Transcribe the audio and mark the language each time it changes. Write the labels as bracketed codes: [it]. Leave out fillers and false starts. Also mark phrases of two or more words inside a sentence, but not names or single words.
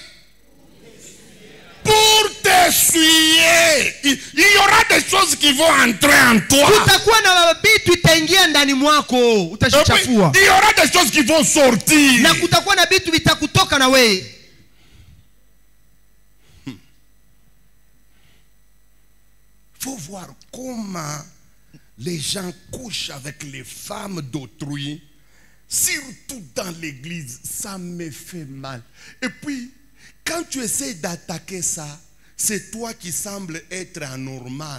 [fr] Pour t'essuyer. Il y aura des choses qui vont entrer en toi. [sw] Utakuwa na vitu itaingia ndani mwako, [fr] Et puis, [sw] utashichafua. [fr] il y aura des choses qui vont sortir. [sw] Na kutakuwa na vitu vitakutoka na wewe. [fr] Faut voir comment les gens couchent avec les femmes d'autrui, surtout dans l'église. Ça me fait mal. Et puis, quand tu essaies d'attaquer ça, c'est toi qui sembles être anormal.